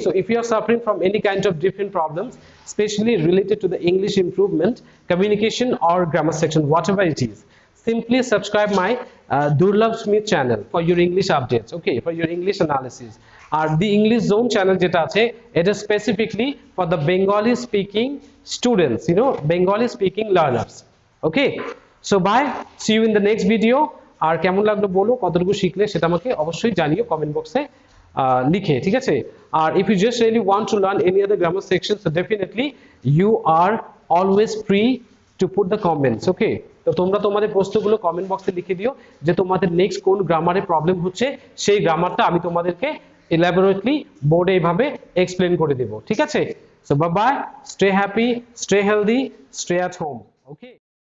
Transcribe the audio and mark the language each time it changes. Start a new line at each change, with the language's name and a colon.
English: So if you are suffering from any kind of different problems especially related to the English improvement, communication or grammar section, whatever it is, simply subscribe my Durlabh Smith channel for your English updates, okay, for your English analysis. Or the English Zone channel
Bangla: jeta ache,
English: it is specifically for the Bengali speaking students, you know, Bengali speaking learners, okay. So bye, see you in the next video.
Bangla: আর কেমন লাগলো বলো, কতটুকু শিখলে সেটা আমাকে অবশ্যই জানিও comment বক্সে লিখে, ঠিক আছে।
English: আর if you just really want to learn any other grammar section, so definitely you are always free to put the comments, okay.
Bangla: তো তোমরা তোমাদের প্রশ্নগুলো কমেন্ট বক্সে লিখে দিও যে তোমাদের নেক্সট কোন গ্রামারে প্রবলেম হচ্ছে, সেই গ্রামারটা আমি তোমাদেরকে elaborately বোর্ডে এইভাবে এক্সপ্লেন করে দেব, ঠিক আছে।
English: So bye bye, stay happy, stay healthy, stay at home, okay.